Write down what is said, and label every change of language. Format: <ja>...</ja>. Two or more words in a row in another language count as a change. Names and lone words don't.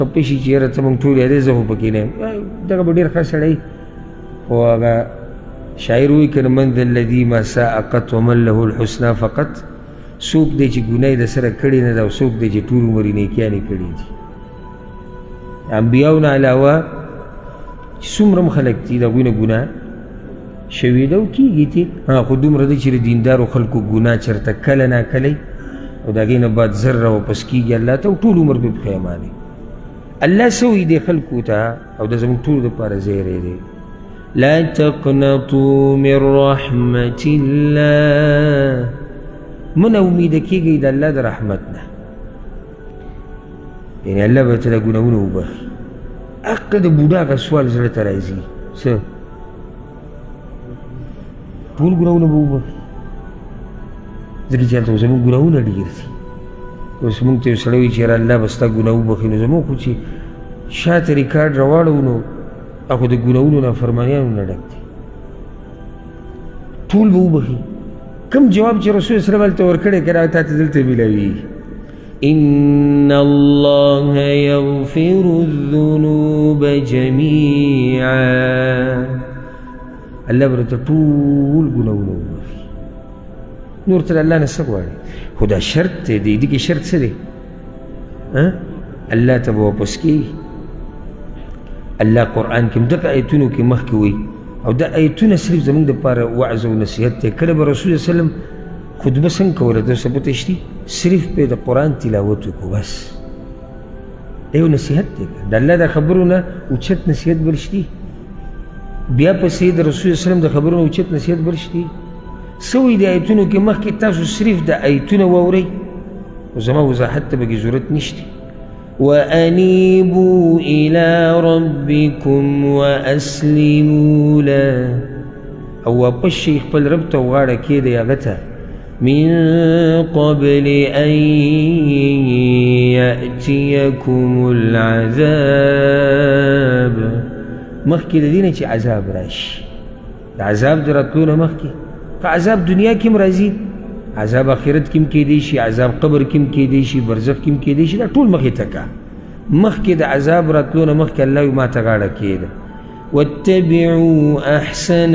<ps>خپه شي چې یاره ته موږ ټول یادې زه خو پکې نه یم دغه به ډېر ښه سړی خو هغه شاعر وایي که نه</ps> <ar>من ذا الذي ما ساء قط ومن له الحسنى فقط</ar> <ps>څوک دی چې ګناه یې د سره کړې نه ده او څوک دی چې ټول عمر یې نیکیانې کړي دي انبیاو نه علاوه چې څومره هم خلک دي د هغوی نه ګناه شوي ده او کېږي دي خو دومره دی چې د دیندارو خلکو ګناه چېرته کله ناکلی او د هغې نه بعد زر راواپس کېږي الله ته او ټول عمر به پښیمانې الله څه وایي دې خلکو ته او د زموږ ټولو دپاره زیری دی</ps> <ar>لا تقنطوا من رحمة الله</ar> <ps>من امیده کېږئ د الله د رحمت نه یعنې الله به ته د ګناهونه وبخي حقه د بوډا هغه سوال زړه ته راځي څه ټول ګناهونه به وبخي ځکه چې هلته زموږ ګناهونه ډېر دي اوس موږ ته یو سړی وایي چې یاره الله به ستا ګناه وبخي نو زموږ خو چې شاته ریکارډ راواړو نو هغه د ګناهونو نافرمانیانو نه ډک دي ټول به وبخي کوم جواب چې رسول</ps> <ar>صلی الله علیه وسلم</ar> <ps>هلته ورکړی که نه تا ته دلته میلاویږي</ps> <ar>ان الله یغفر الذنوب جمیعا</ar> <ps>الله به درته ټول ګناهونه وبخي نور ته د الله نه څه غواړې خو دا شرط دی دې کې شرط څه دی الله ته به واپس کېږي الله قرآن کې هم دغه ایتونو کې مخکې وایي او دا ایتونه صرف زموږ دپاره وعظ او نصیحت دی کله به رسول</ps> <ar>صلی وسلم</ar> <ps>خطبه څنګه کوله درته پته شتي صرف پرې د قرآن تلاوت وکړو بس دا یو نصیحت دی د الله د خبرو نه اوچت نصیحت بل شتي بیا پسې د رسول وسلم د خبرو نه اوچت نصیحت بل شتي څه وایي د ایتونو کې مخکې تاسو صرف د ایتونه واورئ خو زما وضاحت ته پکې ضرورت نشته</ps> <ar>وأنيبوا إلى ربكم وأسلموا له</ar> <ps>او واپس شي خپل رب ته وغاړه کېدی هغه ته</ps> <ar>من قبل أن يأتيكم</ar> <ps>العذاب مخکې د دې نه چې عذاب راشي د عذاب د راتلو نه مخکې که عذاب دنیا کې هم راځي عذاب آخرت کې هم کېدی شي عذاب قبر کې هم کېدی شي برزخ کې هم کېدی شي دا ټول مخې ته که مخکې د عذاب راتلو نه مخکې الله وایي ما ته غاړه کېده</ps> <ar>واتبعوا احسن</ar>